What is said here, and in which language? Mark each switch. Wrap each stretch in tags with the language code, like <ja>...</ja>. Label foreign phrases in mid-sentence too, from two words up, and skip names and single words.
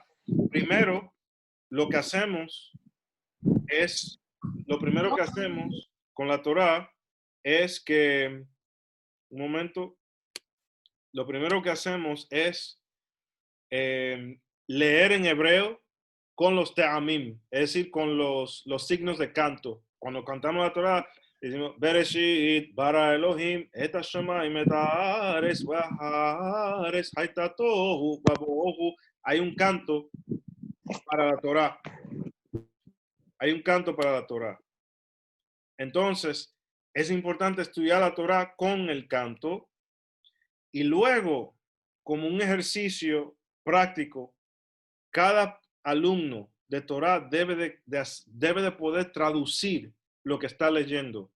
<es>Primero, lo primero que hacemos con la Torá es que, un momento, lo primero que hacemos es leer en hebreo con los te'amim, es decir, con los signos de canto. Cuando cantamos la Torah, decimos,</es> <he>בראשית ברא אלוהים את השמים את הארץ והארץ היתה תהו ובהו.</he> <es>Hay un canto para la Torah. Hay un canto para la Torah. Entonces, es importante estudiar la Torah con el canto y luego, como un ejercicio práctico, cada alumno de Torah debe de poder traducir lo que está leyendo.</es>